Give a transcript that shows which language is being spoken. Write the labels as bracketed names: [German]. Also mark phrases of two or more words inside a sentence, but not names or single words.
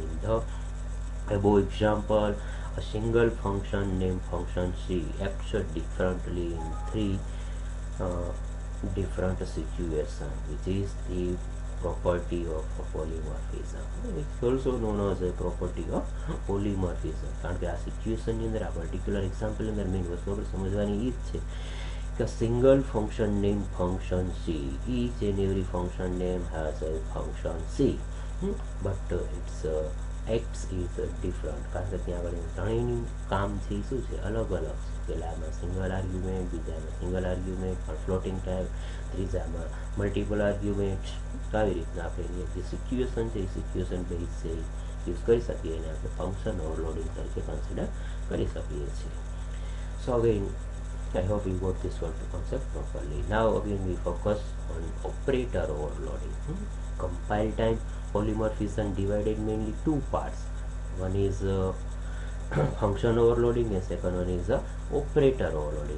[English] In the above example, a single function named function c acts differently in three different situations, which is the property of polymorphism. It's also known as a property of polymorphism. [Gujarati] કારણ કે આ સિચ્યુએશનની અંદર આ પર્ટિક્યુલર એક્ઝામ્પલની અંદર મેઇન વસ્તુ આપણે સમજવાની એ જ છે કે [English] single function name function c, each and every function name has a function c, but its x is different [Gujarati] કારણ કે ત્યાં આગળ ત્રણેયનું કામ છે શું છે અલગ અલગ છે. પહેલામાં [English] single argument, [Gujarati] બીજામાં [English] single argument [Gujarati] પણ [English] floating type, [Gujarati] ત્રીજામાં [English] multiple argument. [Gujarati] તો આવી રીતના આપણે જે સિચ્યુએશન છે એ [English] situation base [Gujarati] છે યુઝ કરી શકીએ અને આપણે [English] function overloading [Gujarati] તરીકે કન્સિડર કરી શકીએ છીએ. [English] so again I hope you got this one concept properly. Now again we focus on operator overloading. Compile time polymorphism divided mainly two parts. One is function overloading and second one is operator overloading.